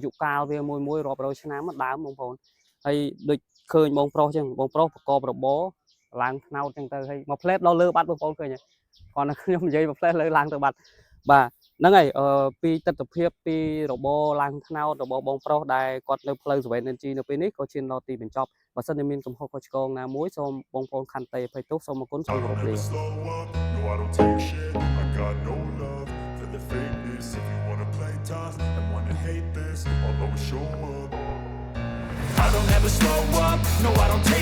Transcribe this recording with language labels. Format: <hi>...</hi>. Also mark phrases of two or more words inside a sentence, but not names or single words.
<km>យុកាលវាមួយរាប់រយឆ្នាំដើមបងប្អូនហើយដូចឃើញបងប្រុសអញ្ចឹងបងប្រុសប្រកបរបរឡើងត្នោតអញ្ចឹងទៅហើយមកផ្លែតដល់លើបាត់បងប្អូនឃើញហើយគាត់ខ្ញុំនិយាយមកផ្លែតលើឡើងទៅបាត់បាទហ្នឹងហើយពីទស្សនវិជ្ជាពីរបរឡើងត្នោតរបស់បងប្រុសដែលគាត់នៅផ្លូវ7 NG នៅពេលនេះក៏ឈានដល់ទីបញ្ចប់បើសិនជាមានកំហុសខុសឆ្គងណាមួយសូមបងប្អូនខន្តីអភ័យទោសសូមអរគុណសូមគោរពលា</km> <en>I don't take shit, I got no love for the fakeness. If you wanna play tough and wanna hate this, I'll always show up. I don't ever slow up, no I don't take</en>